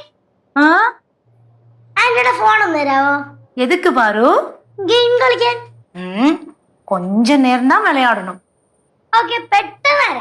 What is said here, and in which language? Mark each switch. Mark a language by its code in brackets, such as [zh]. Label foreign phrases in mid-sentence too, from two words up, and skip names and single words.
[ml] ആന്റിയുടെ ഫോൺ ഒന്ന് തരാവോ? [ta] எதுக்கு பாரு? [ml] ഗെയിം കളിക്കാൻ. [ta] கொஞ்ச நேரம் தான் விளையாடணும். [ml] ഓക്കെ, പെട്ടെന്ന് തരാം.